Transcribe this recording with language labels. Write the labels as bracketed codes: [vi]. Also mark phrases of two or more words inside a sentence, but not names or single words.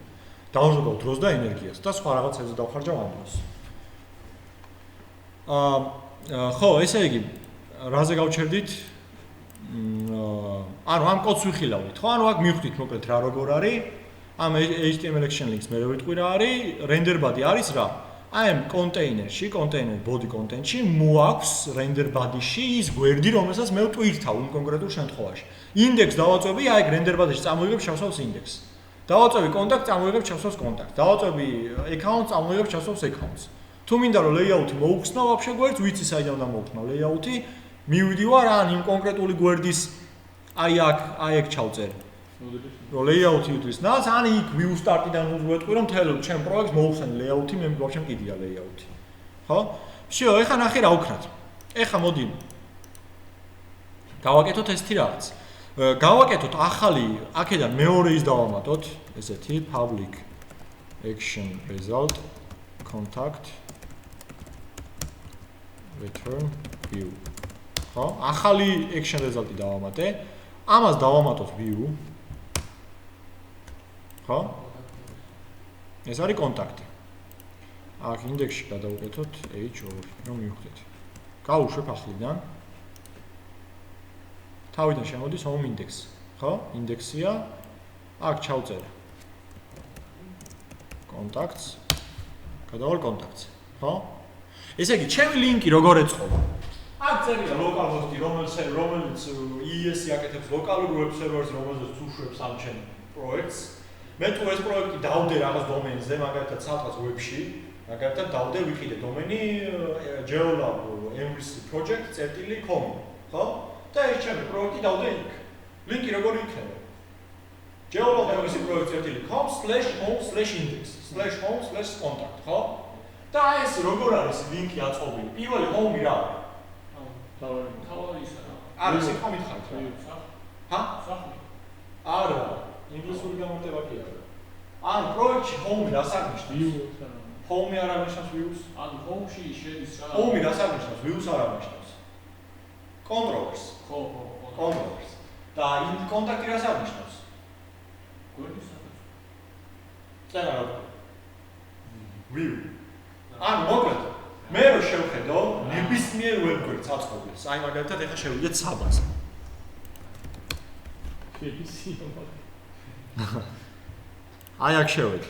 [ka] დავჟღავ დროს და ენერგიას და სხვა რაღაცებზე დავხარჯავ ამ დროს. ხო, ესე იგი, რაზე გავჩერდით? ანუ ამ კოდს ვიხილავდით, ხო? ანუ აქ მივხვდით მოკლედ რა როგორ არის. ამ [en] HTML action links [ka] მე ვიტყვი რა არის, [en] render body [ka] არის რა. აი ამ კონტეინერში, [en] container body content- [ka] ში მოაქვს [en] render body- [ka] ში ის გვერდი, რომელსაც მე ვტვირთავ იმ კონკრეტულ შემთხვევაში. index დავაწვევი, აი ეგ [en] render body- [ka] ში წამოიღებ შევსავს index. დავაწვევი contact, წამოიღებ შევსავს contact. დავაწვევი account, წამოიღებ შევსავს accounts. თუ მინდა რომ layout-ი მოუხსნა ვაფშე გვერდს, ვიცი საიდან უნდა მოუხსნა layout-ი, მივიდივარ ან იმ კონკრეტული გვერდის აი აქ, აი ეგ ჩავწერ. რომ layout-ი უდრის ნას, ან იქ [en] view start- [ka] იდან ვეტყვი რომ მთელ ჩემ პროექტს მოუხსნი layout-ი, მე ვაფშე მყიდია layout-ი. ხო? შეო, ეხლა ნახე რა ვქნათ. ეხლა მოდი გავაკეთოთ ესეთი რაღაც. გავაკეთოთ ახალი, აქედან მეორე ის დავამატოთ, ესეთი [en] public action result contact return view. [ka] ხო? ახალი [en] action result- [ka] ი დავამატე. ამას დავამატოთ view. ხო? ეს არის კონტაქტი. აქ ინდექსში გადავუკეთოთ h2, რომ მივხვდეთ. გავუშვებ ახლიდან. თავიდან შემოდის [en] home index, [ka] ხო? ინდექსია. აქ ჩავწერ contacts. გადავალ contacts, ხო? ესე იგი, ჩემი ლინკი როგორ ეწყობა? აქ წერია localhost-ი, რომელიც EES-ი აკეთებს [en] local web server- [ka] ს, რომელზეც უშვებს ამ ჩემ პროექტს. მე თუ ეს პროექტი დავდე რაღაც დომენზე, მაგალითად სადღაც web-ში, მაგალითად დავდე ვიყიდე დომენი geolab.mvc.project.com, ხო? და ეს ჩემი პროექტი დავდე იქ. ლინკი როგორი იქნება? geolab.mvc.project.com/home/index/home/contact, ხო? და ეს როგორ არის ლინკი აწყობილი? პირველი home-ი რა არის? თავი ისა რა. არა, ისე ხომ მითხარით რა? ჰა? სახლი. არა, ინგლისური გამარტება კი არა. ან პროექტში home-ი რას აღნიშნავს? view-ს რა. home-ი არ აღნიშნავს view-ს? ან home-ში შედის რა. home-ი რას აღნიშნავს? view-ს არ აღნიშნავს. controllers. ხო. controllers. და [en] in contact- [ka] ი რას აღნიშნავს? გვერდის საფუძველი. წერა რა. view. ან მოკლედ მე რო შევხედო ნებისმიერ ვებგვერდს აწყობილს. აი მაგალითად ეხა შევიდეთ საბაზე. აი აქ შევედი.